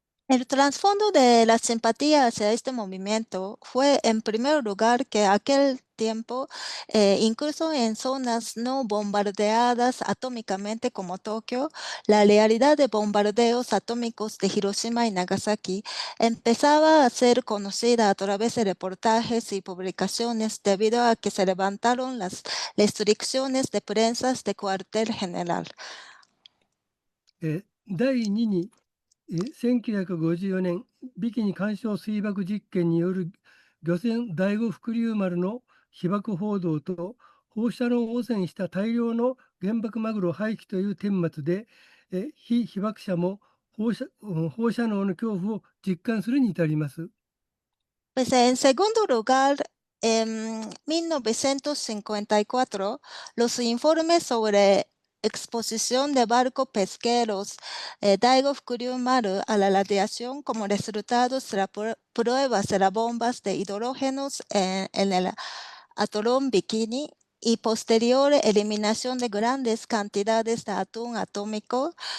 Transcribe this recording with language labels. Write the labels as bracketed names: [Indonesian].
[Spanish] El trasfondo de la simpatía hacia este movimiento fue, en primer lugar, que aquel tiempo, incluso en zonas no bombardeadas atómicamente como Tokio, la realidad de bombardeos atómicos de Hiroshima y Nagasaki empezaba a ser conocida a través de reportajes y publicaciones debido a que se levantaron las restricciones de prensa de cuartel general. [Japanese] 第2に1954年、ビキニ干渉水爆実験による漁船第五福竜丸の被爆報道と放射能汚染した大量の原爆マグロ廃棄という顛末で、非被爆者も放射能の恐怖を実感するに至ります。 [Spanish] Pues en segundo lugar, en 1954, los informes sobre exposición de barcos pesqueros Daigo Fukuryumaru a la radiación como resultados de las pruebas de las bombas de hidrógenos en el atolón Bikini y posterior eliminación de grandes cantidades de atún atómico